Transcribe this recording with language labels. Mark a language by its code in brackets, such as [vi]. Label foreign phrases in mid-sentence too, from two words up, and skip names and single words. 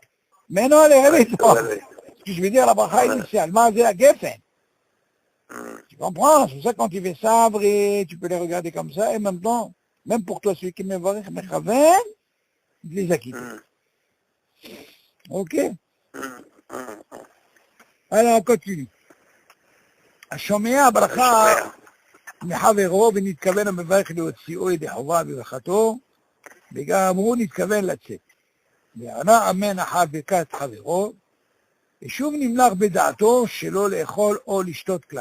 [fr] Maintenant, allez, réveille-toi. Ce que je veux dire, la bracha initiale, c'est la Geffen. Tu comprends? C'est pour ça que quand tu fais Sabri, tu peux les regarder comme ça, et en même temps, même pour toi, celui qui me va Mechaven, de les acquitter. Ok? Alors, on continue. [he] השומע ברכה מחברו ונתכוון המברך להוציאו ידי חובה בברכתו, וגם הוא נתכוון לצאת. וענה אמן אחר ברכת חברו, ושוב נמלך בדעתו שלא לאכול או לשתות כלל.